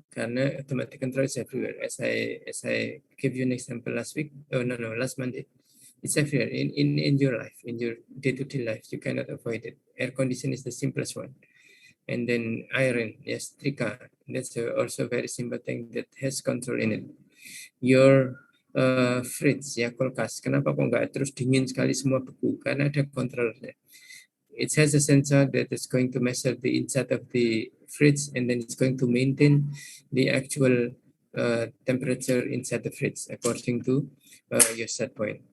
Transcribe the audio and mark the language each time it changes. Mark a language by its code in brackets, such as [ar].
[en] Karena automatic control is everywhere. As I gave you an example last week. Oh no, last Monday. It's everywhere in your life, in your day-to-day life. You cannot avoid it. Air condition is the simplest one. And then iron, yes, trika. That's also a very simple thing that has control in it. Your fridge, [id] ya kulkas. Kenapa kok nggak terus dingin sekali semua beku? Karena ada kontrolnya. [en] It has a sensor that is going to measure the inside of the fridge, and then it's going to maintain the actual temperature inside the fridge according to your set point.